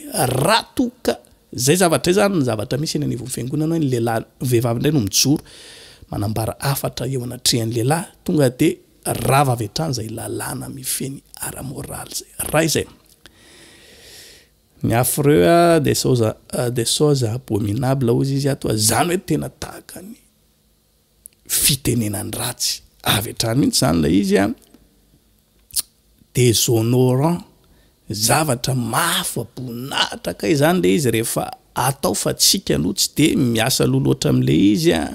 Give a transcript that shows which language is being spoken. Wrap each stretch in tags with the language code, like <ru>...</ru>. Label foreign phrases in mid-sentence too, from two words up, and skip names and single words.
<mg>Raha toka zay zavatra zany ny zavatra misy eny anivon'ny fiangonana, ny lehilahy vehivavy indray no mijoro manambara hafatra eo anatrehan'ny lehilahy, tonga dia rava avy hatrany izay lalàna mifeny ara-moraly zay. Raha izay ny</mg> <fr>affreux des choses abominables</fr> <mg>ozy izy ato, zany hoe tena tahaka ny fitenenany ratsy avy hatrany mihitsy zany ilay izy déshonorant, zavatra mafaboninahitra kay zany le izy rehefa atao fa tsika aloha tsy dia miasa loha loatra amin'le izy.</mg>